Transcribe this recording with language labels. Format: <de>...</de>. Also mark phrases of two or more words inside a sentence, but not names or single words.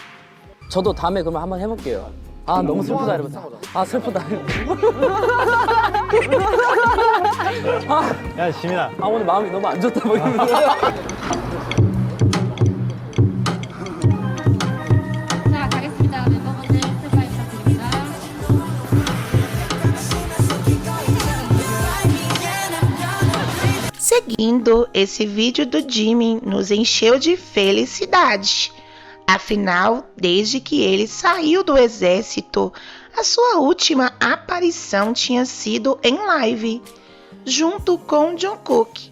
<ko>저도 다음에 그러면 한번 해볼게요. 아 너무 슬프다 이러면서. 아 슬프다. 야 지민아, 아 오늘 마음이 너무 안 좋다 뭐 이러면서. 자, 가겠습니다. 멤버분들 스탠바이 부탁드립니다.</ko> <pt>Seguindo, esse vídeo do Jimin nos encheu de felicidade. Afinal, desde que ele saiu do exército, a sua última aparição tinha sido em live, junto com Jungkook.</pt>